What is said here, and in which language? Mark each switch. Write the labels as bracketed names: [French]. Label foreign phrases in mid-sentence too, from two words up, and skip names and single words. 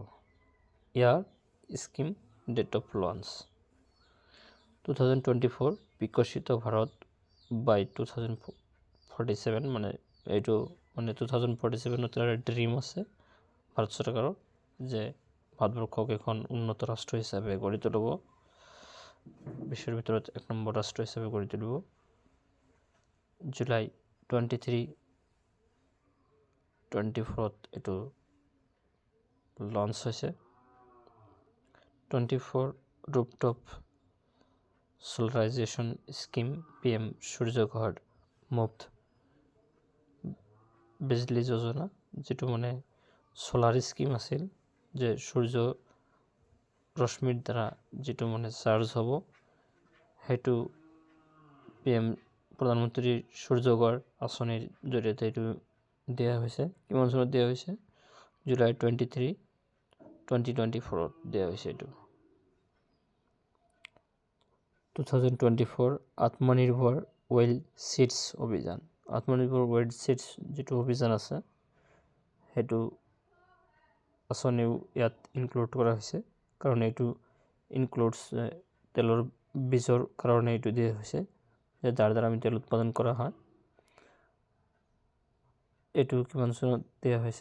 [Assamese] ইয়াৰ [English] scheme date of launch [Assamese] 2024 বিকশিত ভাৰত বাই 2047 মানে এইটো মানে 2047 এটা ড্ৰিম আছে ভাৰত চৰকাৰৰ যে ভাৰতবৰ্ষক এখন উন্নত ৰাষ্ট্ৰ হিচাপে গঢ়ি তুলিব, বিশ্বৰ ভিতৰত 1 নম্বৰ ৰাষ্ট্ৰ হিচাপে গঢ়ি তুলিব। জুলাই 23-24 এইটো লঞ্চ হৈছে। 24 [English] rooftop solarization scheme [Assamese] PM সূৰ্য ঘৰ মুফ্ত বিজলী যোজনা, যেটো মানে [English] solar scheme [Assamese] আছিল যে সূৰ্য ৰশ্মিৰ দ্বাৰা যেটো মানে চাৰ্জ হ'ব, হেতু PM প্ৰধানমন্ত্ৰী সূৰ্য ঘৰ আঁচনিৰ জৰিয়তে এইটো দিয়া হৈছে। কিমান চনত দিয়া হৈছে? জুলাই 23, 2024 দিয়া হৈছে। এইটো 2024 আত্মনিৰ্ভৰ ওয়েল সিডস অভিযান। আত্মনিৰ্ভৰ ওয়েল সিডস যেটো অভিযান আছে হেতু আঁচনিও ইয়াত ইনক্লুড কৰা হৈছে, কাৰণ এইটো ইনক্লুডছ তেলৰ বীজৰ কাৰণে এইটো দিয়া হৈছে যে যাৰ দ্বাৰা আমি তেল উৎপাদন কৰা হয়। এইটো কিমান চনত দিয়া হৈছে?